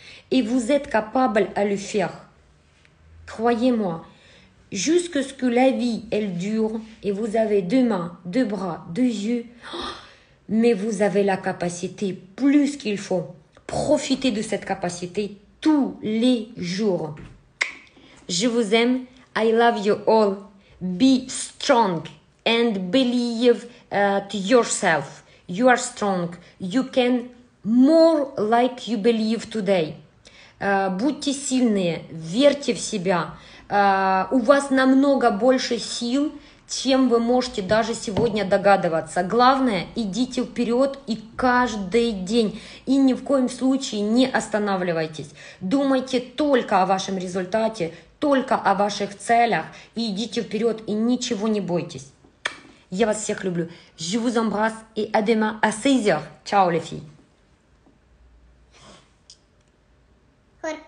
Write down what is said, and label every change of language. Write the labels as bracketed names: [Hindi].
[French] Et vous êtes capable à le faire. Croyez-moi, jusqu'à ce que la vie, elle dure et vous avez 2 mains, 2 bras, 2 yeux, mais vous avez la capacité plus qu'il faut. Profitez de cette capacité tous les jours. Je vous aime. [English] I love you all. Be strong and believe to yourself. You are strong. You can more like you believe today. [Russian] Будьте сильные, верьте в себя. У вас намного больше сил, чем вы можете даже сегодня догадываться. Главное, идите вперед и каждый день. И ни в коем случае не останавливайтесь. Думайте только о вашем результате, только о ваших целях. И идите вперед, и ничего не бойтесь. Я вас всех люблю. [French] Je vous embrasse et à demain à 16h. Ciao les filles.